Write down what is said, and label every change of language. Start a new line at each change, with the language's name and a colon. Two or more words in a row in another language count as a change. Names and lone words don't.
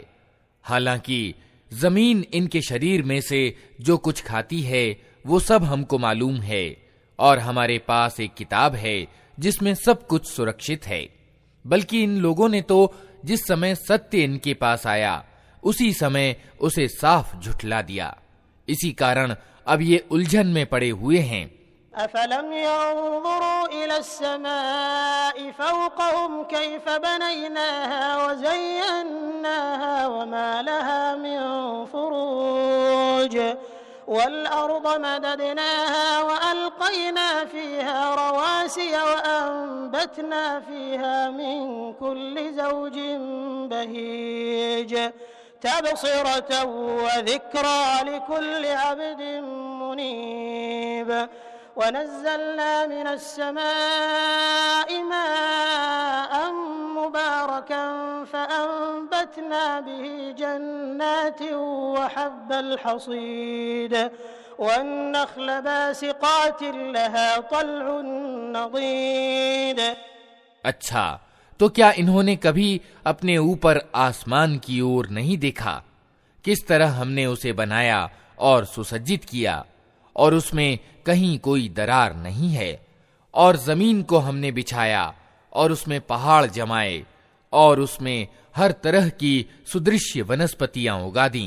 Hindi: हालांकि जमीन इनके शरीर में से जो कुछ खाती है वो सब हमको मालूम है और हमारे पास एक किताब है जिसमें सब कुछ सुरक्षित है। बल्कि इन लोगों ने तो जिस समय सत्य इनके पास आया उसी समय उसे साफ झुठला दिया। इसी कारण अब ये उलझन में पड़े हुए हैं।
Arabic: أفلم ينظروا إلى السماء فوقهم كيف بنيناها وزيناها وما لها من فروج والأرض مددناها وألقينا فيها رواسي وأنبتنا فيها من كل زوج بهيج تبصرة وذكرى لكل عبد منيب ونزلنا من السماء ماء مباركا فأنبتنا به جنات وحب الحصيد والنخل باسقات لها طلع نضيد.
Hindi: अच्छा, तो क्या इन्होंने कभी अपने ऊपर आसमान की ओर नहीं देखा? किस तरह हमने उसे बनाया और सुसज्जित किया और उसमें कहीं कोई दरार नहीं है। और जमीन को हमने बिछाया और उसमें पहाड़ जमाए और उसमें हर तरह की सुदृश्य वनस्पतियां उगा दी।